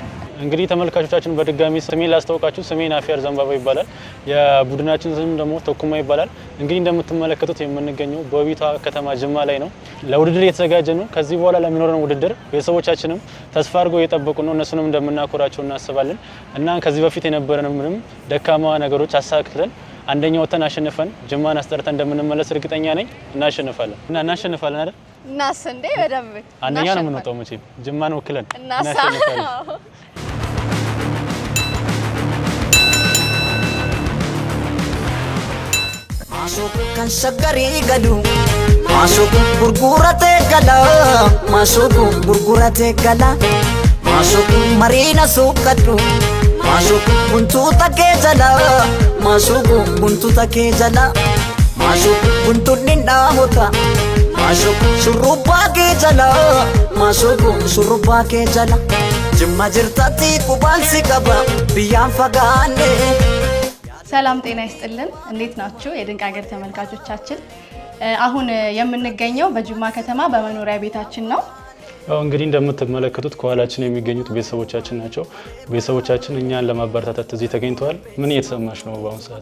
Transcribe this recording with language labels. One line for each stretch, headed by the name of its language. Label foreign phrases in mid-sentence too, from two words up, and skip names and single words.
Amharic: እንግዲህ ተመልካቾቻችን በድጋሚ ስሜን ላስተዋውቃችሁ። ስሜ ናፊያር ዘንባባ ይባላል። የቡድናችን ስም ደግሞ ተኩማ ይባላል። እንግዲህ እንደምትመለከቱት የምንገኘው በውቢቷ ከተማ ጅማ ላይ ነው። ለውድድር እየተዘጋጀ ነው። ከዚህ በኋላ ለሚኖረን ውድድር ቤተሰቦቻችንም ተስፋ አድርገው እየጠበቁ ነው። እነሱንም እንደምናኮራቸው እናስባለን እና ከዚህ በፊት የነበረን ምንም ደካማ ነገሮች አሳክተን አንደኛ ወተን አሸንፈን ጅማን አስጠርተን እንደምንመለስ እርግጠኛ ነኝ። እናሸንፋለን አይደል? እናስ እንዴ በደንብ አንደኛ ነው የምንወጣው መቼም ጅማን ወክለን እናሸንፋለን።
Oromo: Maasooku kan shaggarii galu maasooku gurguratee gala maasooku gurguratee gala maasooku mariina suuqadhu maasooku buntuuta kee jala maasooku buntuuta kee jala maasooku buntuunni dhaamota maasooku shurrubbaa kee jala maasooku shurrubbaa kee jala Jimma jirtatti qubansi qaba biyyaan fagaanne
Amharic: ሰላም ጤና ይስጥልን። እንዴት ናችሁ የድንቅ ሀገር ተመልካቾቻችን? አሁን የምንገኘው በጅማ ከተማ በመኖሪያ ቤታችን ነው። እንግዲህ እንደምትመለከቱት ከኋላችን የሚገኙት ቤተሰቦቻችን ናቸው። ቤተሰቦቻችን እኛን ለማበረታታት እዚህ ተገኝተዋል። ምን እየተሰማሽ ነው በአሁኑ ሰዓት?